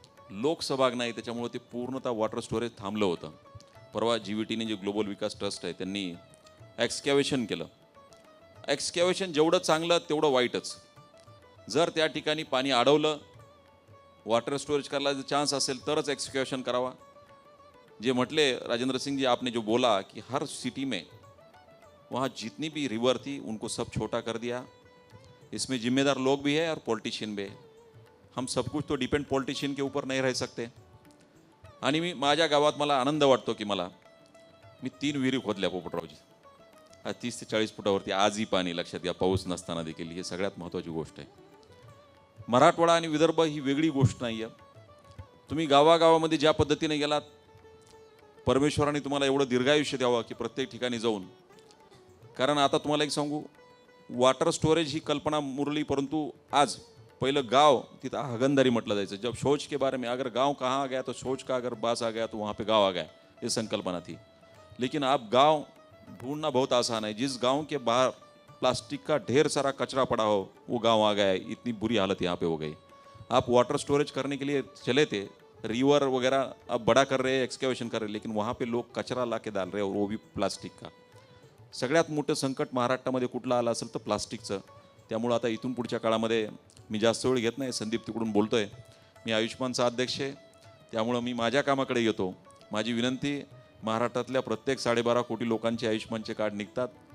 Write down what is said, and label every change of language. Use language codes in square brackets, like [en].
[mr] लोकसभा नाही, त्याच्यामुळे ते पूर्णतः वॉटर स्टोरेज थांबलं होतं. परवा GVTने जे ग्लोबल विकास ट्रस्ट आहे त्यांनी एक्सकॅव्हेशन केलं. एक्सकॅव्हेशन जेवढं चांगलं तेवढं वाईटच. जर त्या ठिकाणी पाणी अडवलं, वाटर स्टोरेज करायला जर चान्स असेल तरच एक्सकॅव्हेशन करावा. जे म्हटले [hi] राजेंद्र सिंह जी, आपने जो बोला कि हर सिटी में वहाँ जितनी भी रिवर थी उनको सब छोटा कर दिया. इसमें जिम्मेदार लोग भी है और पॉलिटिशियन भी है. हम सब कुछ तो डिपेंड पॉलिटिशियन के ऊपर नहीं रह सकते. [mr] आणि मी माझ्या गावात मला आनंद वाटतो की मी 3 विहिरी खोदल्या पोपटरावजी. 30 ते 40 फुटावरती आजही पाणी, लक्षात घ्या, पाऊस नसताना देखील. ही सगळ्यात महत्त्वाची गोष्ट आहे. मराठवाडा आणि विदर्भ ही वेगळी गोष्ट नाही आहे. तुम्ही गावागावामध्ये ज्या पद्धतीने गेलात, परमेश्वराने तुम्हाला एवढं दीर्घायुष्य द्यावं की प्रत्येक ठिकाणी जाऊन. कारण आता तुम्हाला एक सांगू, वाटर स्टोरेज ही कल्पना मुरली, परंतु आज पहिलं गाव तिथं हगंदारी म्हटलं जायचं. [hi] जब शौच के बारे में, अगर गांव कहाँ आ गया तो शौच का अगर बास आ गया तो वहाँ पे गाँव आ गया, ये संकल्पना थी. लेकिन अब गांव ढूंढना बहुत आसान है. जिस गांव के बाहर प्लास्टिक का ढेर सारा कचरा पड़ा हो वो गांव आ गया है. इतनी बुरी हालत यहाँ पे हो गई. आप वाटर स्टोरेज करने के लिए चले थे, रिवर वगैरह अब बड़ा कर रहे हैं, एक्सकॅव्हेशन कर रहे हैं, लेकिन वहाँ पे लोग कचरा ला के डाल रहे हैं, और वो भी प्लास्टिक का. [mr] सगळ्यात मोठं संकट महाराष्ट्रामध्ये कुठलं आलं असेल तर प्लास्टिकचं. त्यामुळं आता इथून पुढच्या काळामध्ये मी जास्त वेळ घेत नाही, संदीप तिकडून बोलतोय. मी आयुष्मानचा अध्यक्ष आहे, त्यामुळं मी माझ्या कामाकडे येतो. माझी विनंती, महाराष्ट्रातल्या प्रत्येक 12.5 कोटी लोकांचे आयुष्मानचे कार्ड निघतात.